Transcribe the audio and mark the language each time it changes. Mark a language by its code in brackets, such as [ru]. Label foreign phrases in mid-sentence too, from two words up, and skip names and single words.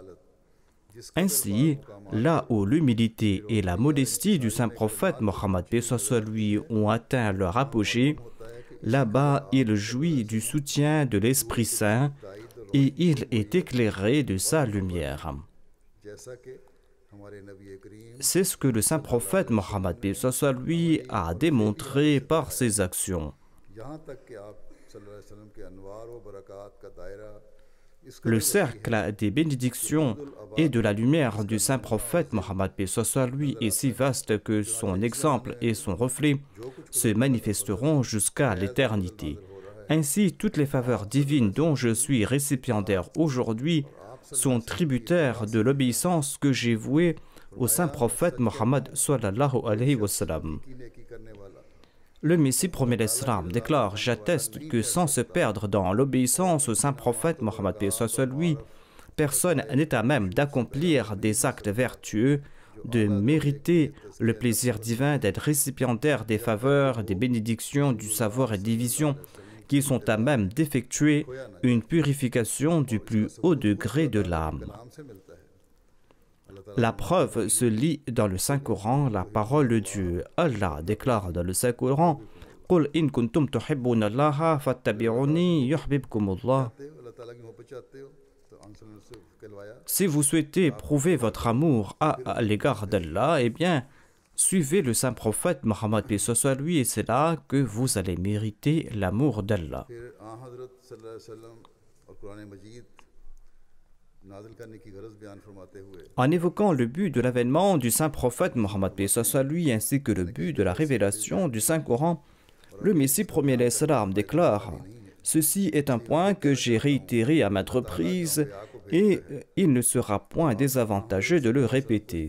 [fr] Ainsi, là où l'humilité et la modestie du saint prophète Mohammed lui ont atteint leur apogée, là-bas il jouit du soutien de l'Esprit Saint et il est éclairé de sa lumière. [ur] جیسا کہ ہمارے نبی کریم [fr] C'est ce que le saint prophète Mohammed lui a démontré par ses actions. [ur] یہاں تک کہ آپ [ar] صلى الله عليه وسلم [ur] کے انوار و برکات کا دائرہ [fr] Le cercle des bénédictions et de la lumière du saint prophète Mohammed lui est si vaste que son exemple et son reflet se manifesteront jusqu'à l'éternité. Ainsi, toutes les faveurs divines dont je suis récipiendaire aujourd'hui sont tributaires de l'obéissance que j'ai vouée au saint prophète Mohammed [ar] صلى الله عليه وسلم. [ur] کی نیکی کرنے والا [fr] Le Messie premier l'Islam déclare: j'atteste que sans se perdre dans l'obéissance au saint prophète Mohammed lui, personne n'est à même d'accomplir des actes vertueux, de mériter le plaisir divin, d'être récipiendaire des faveurs, des bénédictions, du savoir et des visions qui sont à même d'effectuer une purification du plus haut degré de l'âme. [ur] نام سے ملتا ہے [fr] La preuve se lit dans le Saint-Coran, la parole de Dieu. Allah déclare dans le Saint-Coran: [ar] قُلْ إِن كُنْتُمْ تُحِبُّونَ اللَّهَ فَاتَّبِعُونِي يُحْبِبْكُمُ اللَّهُ. [ur] اللہ تعالیٰ کی محبت چاہتے ہو تو آنسر سے کہلوایا [fr] Si vous souhaitez prouver votre amour à l'égard d'Allah, eh bien, suivez le saint prophète Mohammed lui, et c'est là que vous allez mériter l'amour d'Allah. [ur] پھر آں حضرت [ar] صلى الله عليه وسلم [ur] اور قرآن مجید نازل کرنے کی غرض بیان فرماتے ہوئے [fr] En évoquant le but de l'avènement du saint prophète Mohammed lui, ainsi que le but de la révélation du Saint-Coran, le Messie premier l'Islam déclare: ceci est un point que j'ai réitéré à maintes reprises et il ne sera point désavantageux de le répéter.